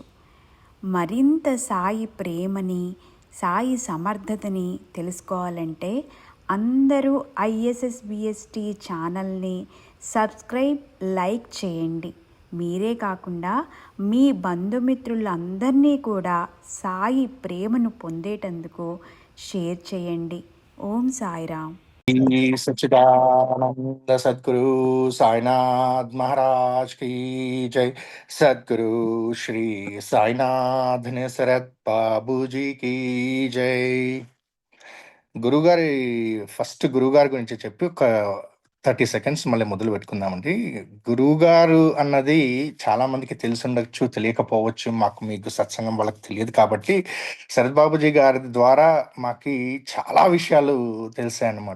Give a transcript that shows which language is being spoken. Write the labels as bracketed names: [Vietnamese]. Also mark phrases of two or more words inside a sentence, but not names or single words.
[Telugu] మరింత సాయి ప్రేమని, సాయి సమర్థతని తెలుసుకోవాలంటే అందరూ ఐఎస్ఎస్బిఎస్టి ఛానల్ని [English] subscribe, like [Telugu] చేయండి. మీరే కాకుండా మీ బంధుమిత్రులందరినీ కూడా సాయి ప్రేమను పొందేటందుకు షేర్ చేయండి. ఓం సాయిరామ్. [Hindi] सच्चिदानंद सद्गुरु साईनाथ महाराज की जय। सद्गुरु श्री साईनाथ निसरत बाबू जी की जय। [Telugu] గురుగారి ఫస్ట్ గురుగారి గురించి చెప్పి ఒక 30 సెకండ్స్ మళ్ళీ మొదలు పెట్టుకుందామండి. గురువుగారు అన్నది చాలా మందికి తెలిసి ఉండొచ్చు, తెలియకపోవచ్చు. మీకు సత్సంగం వాళ్ళకి తెలియదు కాబట్టి శరత్ బాబుజీ గారి ద్వారా మాకి చాలా విషయాలు తెలిసాయి అన్నమాట.